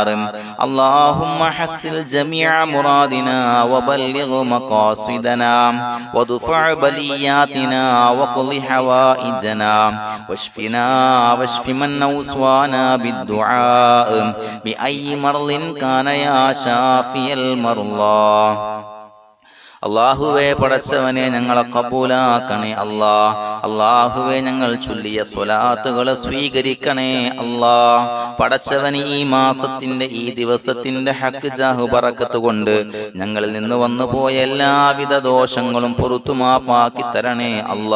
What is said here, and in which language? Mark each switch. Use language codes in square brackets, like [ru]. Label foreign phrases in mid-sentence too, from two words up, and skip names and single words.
[ar] اللهم حصل جميع مرادنا وبلغ مقاصدنا وادفع بلياتنا وقض حوائجنا واشفنا واشف من أوصانا بالدعاء بأي مرض كان يا شافي المرضى. [ml] അള്ളാഹുവേ, പടച്ചവനെ ഞങ്ങളെ കബൂലാക്കണേ അല്ലാ. അള്ളാഹുവേ, ഞങ്ങൾ ചൊല്ലിയ സ്വലാത്തുകളെ സ്വീകരിക്കണേ അല്ലാ. പടച്ചവനെ, ഈ മാസത്തിന്റെ ഈ ദിവസത്തിന്റെ ഹഖ് ജാഹ് ബറക്കത്ത് കൊണ്ട് ഞങ്ങളിൽ നിന്ന് വന്നുപോയ എല്ലാവിധ ദോഷങ്ങളും പുറത്തു മാപ്പാക്കി തരണേ അല്ലാ.